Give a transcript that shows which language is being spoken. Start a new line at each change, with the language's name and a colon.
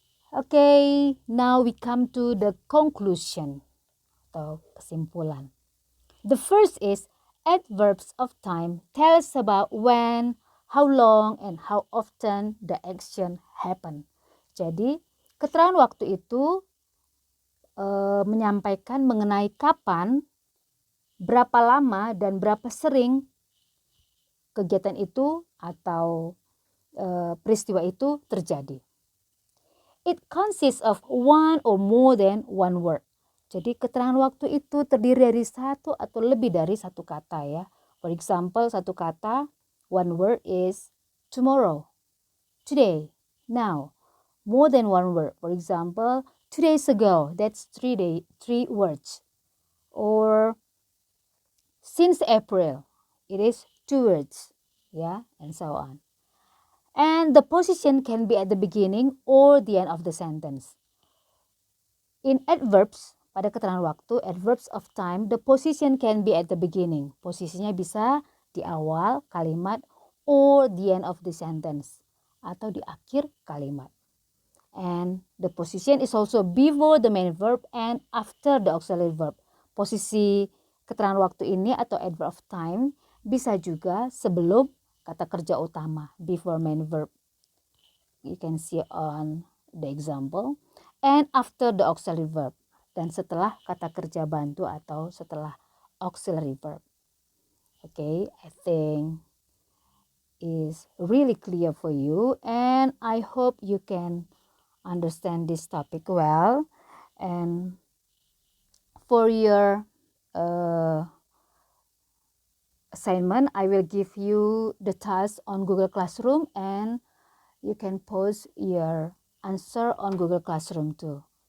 English: Okay, now we come to the conclusion
Indonesian: atau kesimpulan.
English: The first is adverbs of time tells about when, how long, and how often the action happen.
Indonesian: Jadi, keterangan waktu itu menyampaikan mengenai kapan, berapa lama, dan berapa sering kegiatan itu atau peristiwa itu terjadi.
English: It consists of one or more than one word.
Indonesian: Jadi keterangan waktu itu terdiri dari satu atau lebih dari satu kata ya.
English: For example,
Indonesian: satu kata,
English: one word is tomorrow, today, now. More than one word. For example, 2 days ago, that's 3 words. Or since April, it is 2 words. Yeah, and so on. And the position can be at the beginning or the end of the sentence. In adverbs,
Indonesian: pada keterangan waktu,
English: adverbs of time, the position can be at the beginning.
Indonesian: Posisinya bisa di awal kalimat
English: or the end of the sentence.
Indonesian: Atau di akhir kalimat.
English: And the position is also before the main verb and after the auxiliary verb.
Indonesian: Posisi keterangan waktu ini atau
English: adverb of time
Indonesian: bisa juga sebelum kata kerja utama,
English: before main verb. You can see on the example. And after the auxiliary verb.
Indonesian: Dan setelah kata kerja bantu atau setelah auxiliary verb.
English: Okay, I think is really clear for you. And I hope you can understand this topic well. And for your assignment, I will give you the task on Google Classroom and you can post your answer on Google Classroom too.